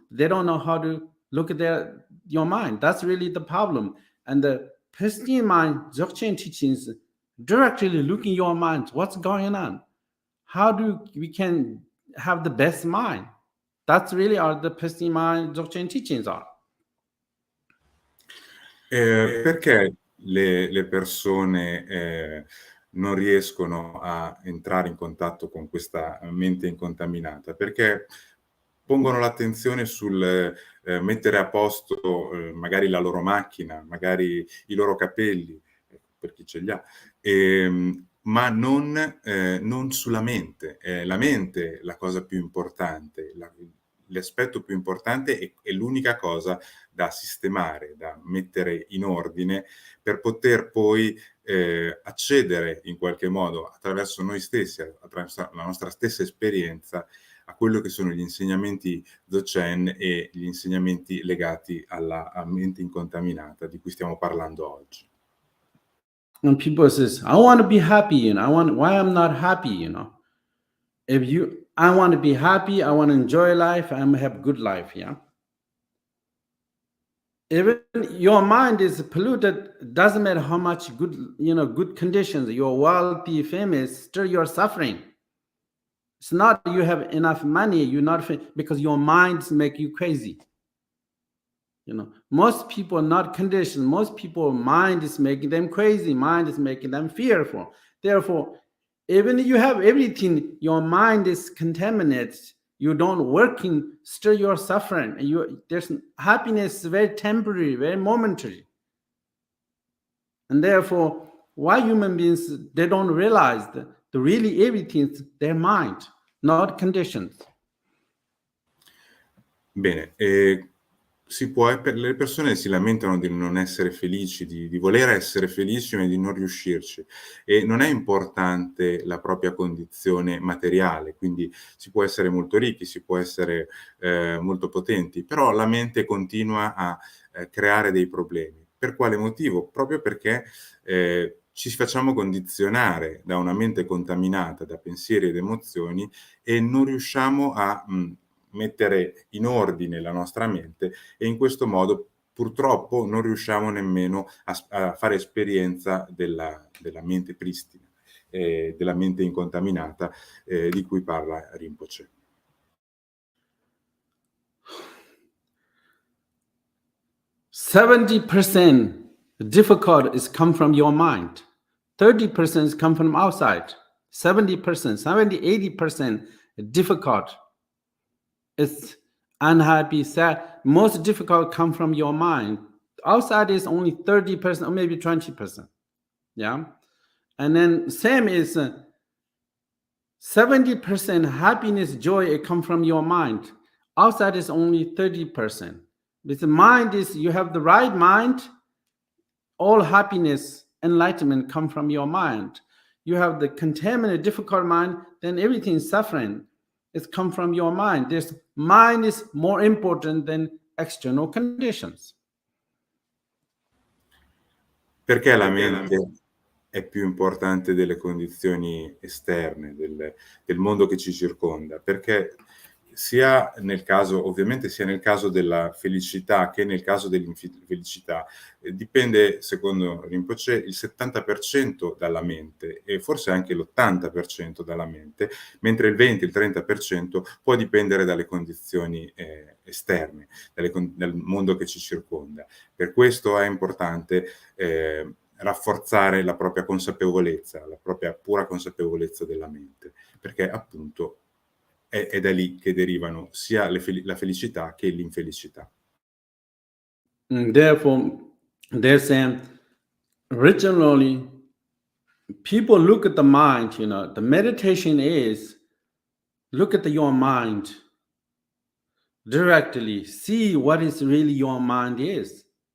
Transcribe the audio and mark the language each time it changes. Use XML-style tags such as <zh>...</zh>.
<en>They don't know how to look at your mind. That's really the problem. And the pristine mind, Dzogchen teachings, directly looking your mind. What's going on? How we can have the best mind? That's really the pristine mind Dzogchen teachings are.</en> <it>Perché le persone non riescono a entrare in contatto con questa mente incontaminata? Perché pongono l'attenzione sul mettere a posto magari la loro macchina, magari i loro capelli, per chi ce li ha, ma non sulla mente. La mente è la cosa più importante, l'aspetto più importante è l'unica cosa da sistemare, da mettere in ordine, per poter poi accedere in qualche modo attraverso noi stessi, attraverso la nostra stessa esperienza, a quello che sono gli insegnamenti Dzogchen e gli insegnamenti legati alla mente incontaminata di cui stiamo parlando oggi.</it> <en>When people says, I want to be happy, why I'm not happy, If I want to be happy, I want to enjoy life, I want to have good life, yeah? Even your mind is polluted, doesn't matter how much good, good conditions, you're wealthy, famous, still you're suffering. It's not you have enough money, you're not, because your minds make you crazy. Most people are not conditioned. Most people, mind is making them crazy. Mind is making them fearful. Therefore, even if you have everything, your mind is contaminated. You don't working, still you're suffering. There's happiness, very temporary, very momentary. And therefore, why human beings, they don't realize that really everything is their mind, not conditions.</en> <it>Bene, le persone si lamentano di non essere felici, di voler essere felici ma di non riuscirci, e non è importante la propria condizione materiale, quindi si può essere molto ricchi, si può essere molto potenti, però la mente continua a creare dei problemi. Per quale motivo? Proprio perché ci facciamo condizionare da una mente contaminata da pensieri ed emozioni e non riusciamo a mettere in ordine la nostra mente, e in questo modo purtroppo non riusciamo nemmeno a fare esperienza della mente pristina, della mente incontaminata di cui parla Rinpoche.</it> <en>%, the difficult is come from your mind. 30% come from outside. 70%, 80% difficult. It's unhappy, sad. Most difficult come from your mind. Outside is only 30% or maybe 20%. Yeah. And then same is 70% happiness, joy, it come from your mind. Outside is only 30%. With the mind is, you have the right mind, all happiness, enlightenment come from your mind. You have the contaminated, difficult mind, then everything is suffering. It's come from your mind. This mind is more important than external conditions.</en> <it>Perché la mente è più importante delle condizioni esterne, del mondo che ci circonda? Perché sia nel caso della felicità che nel caso dell'infelicità, dipende, secondo Rinpoche, il 70% dalla mente e forse anche l'80% dalla mente, mentre il 20, il 30% può dipendere dalle condizioni esterne, dal mondo che ci circonda. Per questo è importante rafforzare la propria consapevolezza, la propria pura consapevolezza della mente, perché appunto è da lì che derivano sia la felicità che l'infelicità.</it> <en>Therefore, they're saying, originally, people look at the mind, the meditation is, look at your mind directly, see what is really your mind is.</en>